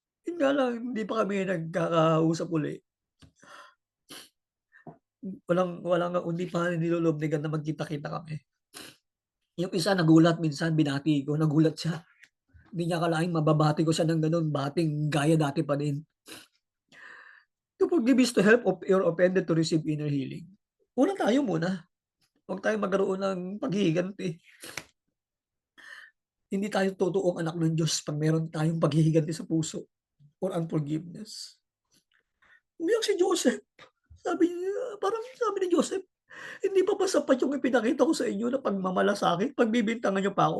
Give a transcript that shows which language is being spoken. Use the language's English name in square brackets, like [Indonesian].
[Filipino] Yun nga lang, hindi pa kami nagkakausap uli. Walang hindi pa nilolobnigan na magkita-kita kami. Yung isa nagulat minsan, binati ko, nagulat siya. Hindi niya akalaing mababati ko siya ng gano'n, bating gaya dati pa din. [English] To forgive is to help your offended to receive inner healing. [Filipino] Una tayo muna. Huwag tayong magkaroon ng paghihiganti. Hindi tayo totoong anak ng Diyos pag meron tayong paghihiganti sa puso or unforgiveness. Umiyak si Joseph. Sabi niya, parang sabi ni Joseph, hindi pa ba sapat yung ipinakita ko sa inyo na pagmamalasakit, pagbibintangan niyo pa ako?